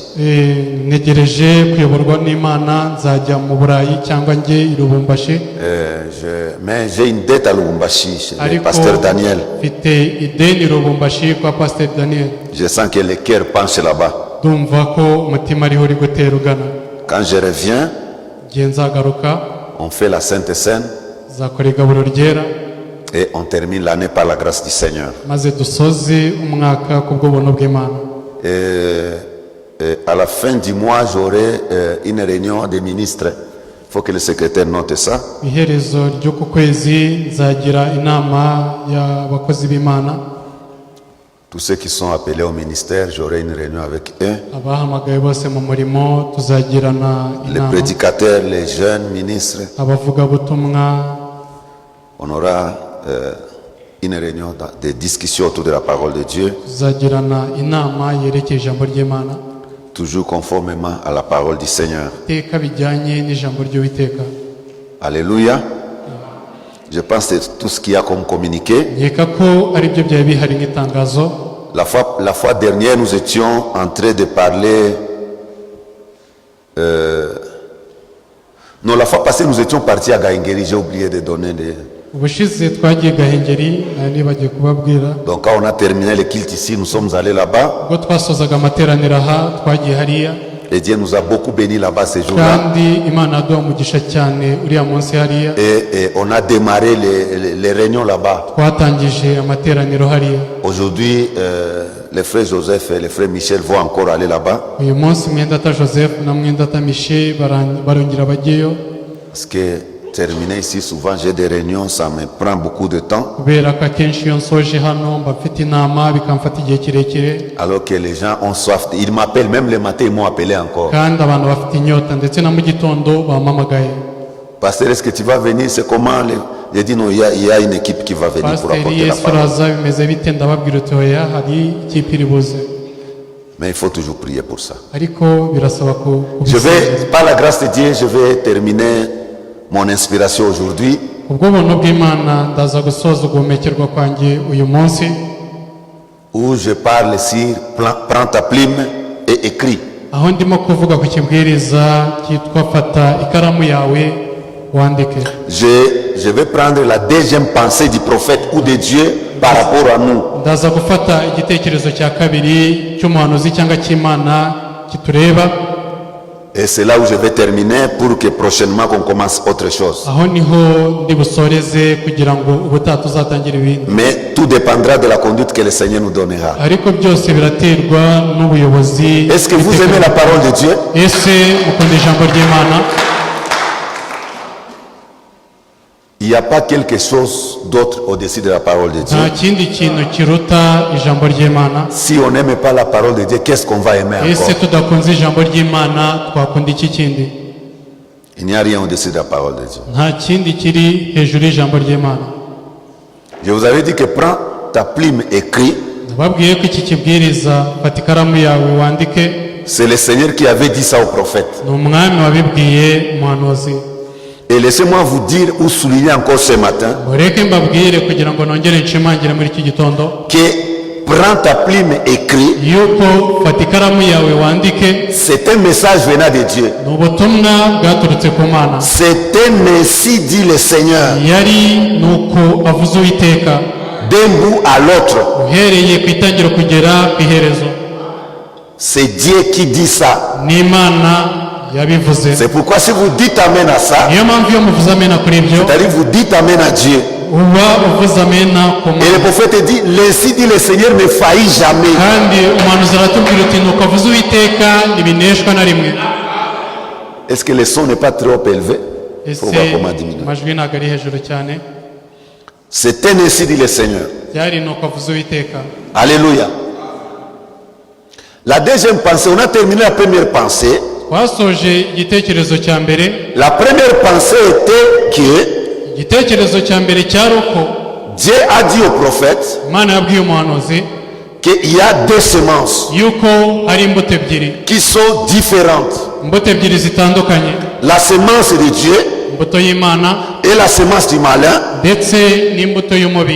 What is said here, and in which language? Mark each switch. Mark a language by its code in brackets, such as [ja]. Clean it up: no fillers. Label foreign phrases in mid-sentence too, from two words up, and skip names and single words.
[rw] ntegereje kuyoborwa n'Imana, nzajya mu Burayi cyangwa njye i Lubumbashi. [fr] Mais j'ai une dette à Lubumbashi, chez le [rw] ariko [fr] pasteur Daniel. [rw] mfite ideni i Lubumbashi kwa Pasteur Daniel. [fr] Je sens que le cœur penche là-bas. [rw] ndumva ko umutima ariho uri gutera ugana. [fr] Quand je reviens, [rw] igihe nzagaruka [fr] on fait la Sainte Seine. [rw] nzakora igaburo ryera. [fr] et on termine l'année par la grâce du Seigneur. [rw] maze dusoze umwaka kubw'ubuntu bw'Imana. [fr] Et à la fin du mois, j'aurai une réunion des ministres. Il faut que le secrétaire note ça. [rw] Iherezo ry'uku kwezi nzagira inama y'abakozi b'Imana. [fr] Tous ceux qui sont appelés au ministère, j'aurai une réunion avec eux. [rw] Abahamagaye bose mu murimo tuzagirana [fr] Les [rw] inama. [fr] prédicateurs, les jeunes ministres, [rw] Abavugabutumwa [fr] on aura une réunion de discussion autour de la parole de Dieu, [rw] tuzagirana inama yerekeye ijambo ry'Imana, [fr] toujours conformément à la parole du Seigneur. [rw] iteka bijyanye n'ijambo ry'Uwiteka. [fr] Alléluia. Je pense que c'est tout ce qu'il y a comme communiqué. [rw] Nkeka ko ari byo byari bihari nk'itangazo. [fr] La fois dernière, nous étions en train de parler. Non, la fois passée, nous étions partis à Gahengeri. J'ai oublié de donner des. [rw] Ubushize twagiye Gahengeri nibagiye kubabwira. [fr] Donc, quand on a terminé le culte ici, nous sommes allés là-bas. [rw] Ubwo twasozaga amateraniro aha twagiye hariya. [fr] Et Dieu nous a beaucoup bénis là-bas ces jours-là. [rw] Kandi Imana yaduha umugisha cyane uriya munsi hariya. [fr] Et on a démarré les réunions là-bas. [rw] Twatangije amateraniro hariya. [fr] Aujourd'hui, les frères Joseph et les frères Michel vont encore aller là-bas. [rw] Uyu munsi Mwendata Joseph na Mwendata Michel barongera bagiyeyo. [fr] Parce que terminer ici, souvent j'ai des réunions, ça me prend beaucoup de temps. [rw] Kubera ko akenshi iyo nsoje hano mba mfite inama bikamfata igihe kirekire. [fr] Alors que les gens ont soif. Ils m'appellent, même le matin, ils m'ont appelé encore. [rw] Kandi abantu bafite inyota ndetse na mu gitondo bampamagaye. [fr] Pasteur, est-ce que tu vas venir? C'est comment? J'ai dit non, il y a une équipe qui va venir pour [rw] Pasiteri [fr] apporter la [rw] Yesu [fr] parole. [rw] araza bimeze bite ndababwira uti oya hari ikipe iri buze. [fr] Mais il faut toujours prier pour ça. [rw] Ariko birasaba ko [fr] Je vais, par la grâce de Dieu, je vais terminer mon inspiration aujourd'hui. [rw] ubwo buntu bw'Imana ndaza gusoza uguhumekerwa kwanjye uyu munsi, [fr] Où je parle sur prends ta plume et écris. [rw] aho ndimo kuvuga ku kibwiriza cyitwa fata ikaramu yawe wandike. [fr] Je vais prendre la deuxième pensée du prophète ou de Dieu par rapport à nous. [rw] Ndaza gufata igitekerezo cya kabiri cy'umuhanuzi cyangwa cy'Imana kitureba. [fr] Et c'est là où je vais terminer pour que prochainement qu'on commence autre chose. [rw] Aho niho ndi busoreze kugira ngo ubutaha tuzatangira ibindi. [fr] Mais tout dépendra de la conduite que le Seigneur nous donnera. [rw] Ariko byose biraterwa n'ubuyobozi. [fr] Est-ce que vous aimez la parole de Dieu? [rw] Ese mukunda ijambo ry'Imana? [fr] Il n'y a pas quelque chose d'autre au-dessus de la parole de Dieu. [rw] Nta kindi kintu kiruta ijambo ry'Imana. [fr] Si on n'aime pas la parole de Dieu, qu'est-ce qu'on va aimer [rw] Ese [fr] encore? [rw] tudakunze ijambo ry'Imana twakunda iki kindi? [fr] Il n'y a rien au-dessus de la parole de Dieu. [rw] Nta kindi kiri hejuru y'ijambo ry'Imana. [fr] Je vous avais dit que prends ta plume, écris. [rw] Nababwiye ko iki kibwiriza fata ikaramu yawe wandike. [fr] C'est le Seigneur qui avait dit ça au prophète. [rw] Ni umwami wabibwiye umuhanuzi. [fr] Et laissez-moi vous dire ou souligner encore ce matin [rw] Mureke mbabwire kugira ngo nongere nshimangire muri iki gitondo [fr] que prends ta plume, écris. [rw] yuko fata ikaramu yawe wandike [fr] C'est un message venant de Dieu. [rw] ni ubutumwa bwaturutse ku Mana. [fr] C'est un ainsi dit le Seigneur. [rw] Yari nuko avuze Uwiteka [fr] D'un bout à l'autre. [rw] uhereye ku itangiro kugera ku iherezo. [fr] C'est Dieu qui dit ça. [rw] Ni Imana yabivuze. [fr] C'est pourquoi si vous dites Amen à ça, [rw] Niyo mpamvu iyo muvuze amena kuri ibyo [fr] c'est-à-dire vous dites Amen à Dieu. [rw] uba uvuze amena ku [fr] Et le [rw] Mana. [fr] prophète dit, l'ainsi dit le Seigneur ne faillit jamais. [rw] Kandi umuhanuzi aratubwira uti nuko avuze Uwiteka ntibineshwa na rimwe. [fr] Est-ce que le son n'est pas trop élevé? Il [rw] Ese [fr] faut voir comment diminuer. [rw] amajwi ntabwo ari hejuru cyane. [fr] C'est un ainsi dit le Seigneur. [rw] Byari nuko avuze Uwiteka. [fr] Alléluia. La deuxième pensée, on a terminé la première pensée. [rw] Twasoje igitekerezo cya mbere. [fr] La première pensée était que [rw] Igitekerezo cya mbere cyari uko [fr] Dieu a dit au prophète [rw] Imana yabwiye umuhanuzi [fr] qu'il y a deux semences [rw] yuko hari imbuto ebyiri. [fr] qui sont différentes. [rw] Imbuto ebyiri zitandukanye. [fr] La semence de Dieu [rw] Imbuto y'Imana [fr] et la semence du malin. [rw] ndetse n'imbuto y'umubi.